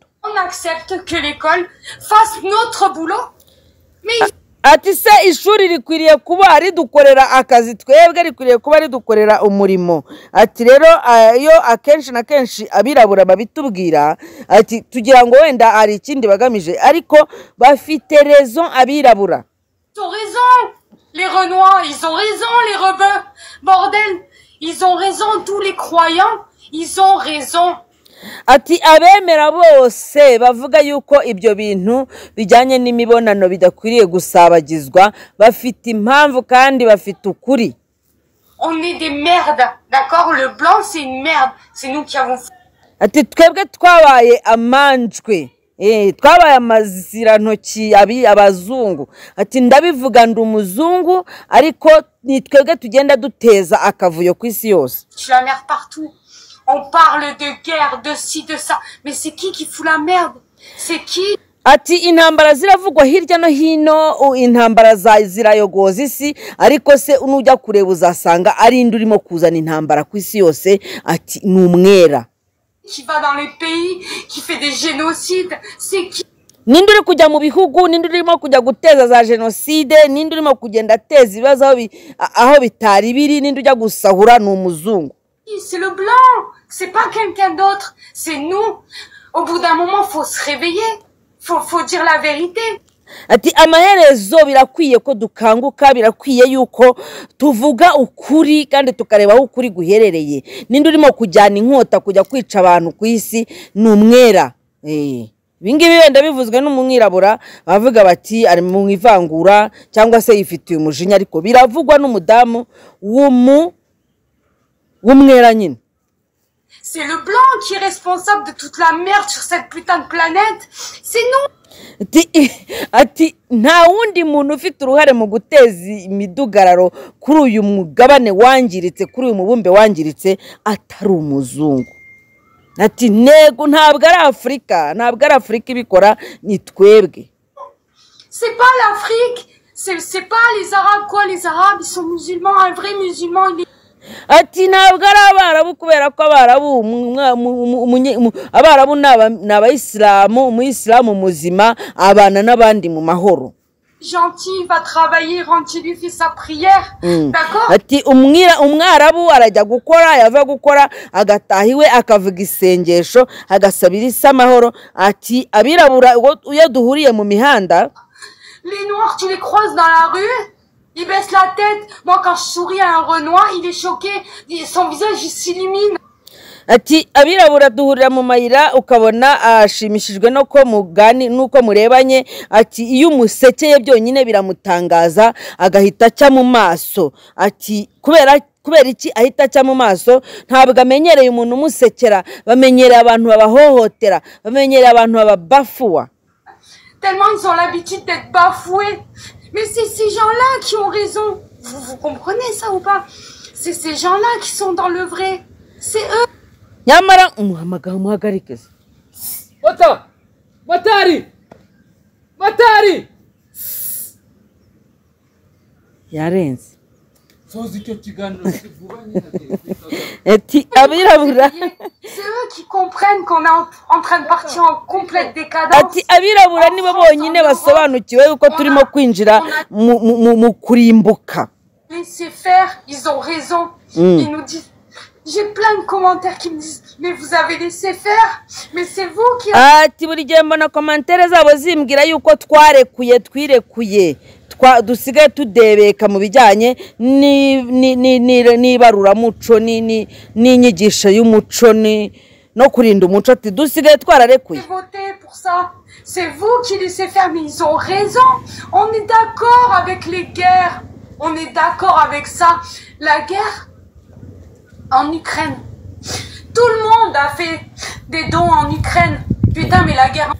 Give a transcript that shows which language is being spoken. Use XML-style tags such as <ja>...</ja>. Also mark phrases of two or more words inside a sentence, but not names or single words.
<fr>On accepte que l'école fasse notre boulot, mais</fr> <rw>ati se ishuri rikwiriye kuba ridukorera akazi, twebwe rikwiriye kuba ridukorera umurimo. Ati rero iyo akenshi na kenshi abirabura babitubwira, ati tugira ngo wenda hari ikindi bagamije, ariko bafite raison abirabura.</rw> <fr>Ils ont raison, les Renois, ils ont raison, les rebeux, bordel, ils ont raison, tous les croyants, ils ont raison.</fr> <rw>Ati abemera bose bavuga yuko ibyo bintu bijyanye n'imibonano bidakwiriye gusabagizwa bafite impamvu kandi bafite ukuri.</rw> <fr>On est des merdes, d'accord? Le blanc c'est une merde, c'est nous qui avons.</fr> <rw>Ati twebwe twabaye amanjwe, twabaye amazirantoki abazungu. Ati ndabivuga ndi umuzungu ariko ni twebwe tugenda duteza akavuyo ku isi yose.</rw> <fr>Tu la merde partout. On parle de guerre, de ci, de ça. Mais c'est qui fout la merde? C'est qui?</fr> <rw>Ati intambara ziravugwa hirya no hino, intambara zirayogoza isi, ariko se unujya kureba uzasanga ari indi urimo kuzana intambara ku isi yose. Ati ni umwera.</rw> <fr>Qui va dans les pays, qui fait des génocides, c'est qui?</fr> <rw>Ninde uri kujya mu bihugu, ninde urimo kujya guteza za genocide, ninde urimo kugenda ateza ibibazo aho bitari biri, ninde ujya gusahura ni umuzungu.</rw> <fr>C'est le blanc, c'est pas quelqu'un d'autre, c'est nous. Au bout d'un moment, faut se réveiller, faut dire la vérité.</fr> <rw>Ati amaherezo birakwiye ko dukanguka, birakwiye yuko tuvuga ukuri kandi tukareba aho ukuri guherereye. Ninde urimo kujyana inkota kujya kwica abantu ku isi ni umwera. Bingibi wenda bivuzwe n'umwirabura bavuga bati ari mu ivangura cyangwa se yifitiye umujinya, ariko biravugwa n'umudamu w'umwera nyine.</rw> <fr>C'est le blanc qui est responsable de toute la merde sur cette putain de planète. C'est nous.</fr> <rw>Ati nta wundi muntu ufite uruhare mu guteza imidugararo kuri uyu mugabane wangiritse, kuri uyu mubumbe wangiritse atari umuzungu. Ati nego ntabwo ari Afrika, ntabwo ari Afrika ibikora, ni twebwe.</rw> <fr>C'est pas l'Afrique, c'est pas les Arabes quoi, les Arabes ils sont musulmans, un vrai musulman il est...</fr> <rw>Ati ntabwo ari abarabu kubera ko abarabu n'abayisilamu, umuyisilamu muzima abana n'abandi mu mahoro.</rw> <fr>Gentil, va travailler, rentre chez lui, fait sa prière, d'accord?</fr> <rw>Ati umwarabu arajya gukora, yava gukora agataha iwe akavuga isengesho agasabira isi amahoro. Ati abirabura iyo duhuriye mu mihanda,</rw> <fr>les noirs tu les croises dans la rue, il baisse la tête. Moi quand je souris à un Renoir, il est choqué, son visage il s'illumine.</fr> <rw>Ati abirabura duhurira mu mayira ukabona ashimishijwe nuko murebanye. Ati iyo umusekeye byonyine biramutangaza agahita aca mu maso. Ati kubera iki ahita aca mu maso? Ntabwo amenyereye umuntu umusekera, bamenyereye abantu babahohotera, bamenyereye abantu bababafuwa.</rw> <fr>Tellement ils ont l'habitude d'être bafoués. Mais c'est ces gens-là qui ont raison. Vous comprenez ça ou pas? C'est ces gens-là qui sont dans le vrai. C'est eux.</fr> <rw>Nyamara umuhagarike. Matari yarenze. Ati abirabura.</rw> <fr>C'est eux qui comprennent qu'on est en train de partir en complète décadence.</fr> <rw>Ati abirabura nibo bonyine basobanukiwe yuko turimo kwinjira mu kurimbuka. Laissez faire, ils ont raison. Ils nous disent, j'ai plein de commentaires qui me disent, mais vous avez laissé faire, mais c'est vous qui... Ati buri gihe mbona commentaire zabo zimbwira yuko twirekuye dusigaye tudebeka mu bijyanye n'ibaruramuco n'inyigisho y'umuco no kurinda umuco. Ati dusigaye twararekuye.</rw> <fr>Votez pour ça. C'est vous qui laissez faire, mais ils ont raison. On est d'accord avec les guerres. On est d'accord avec ça. La guerre en Ukraine. Tout le monde a fait des dons en Ukraine. Putain, mais la guerre...</fr>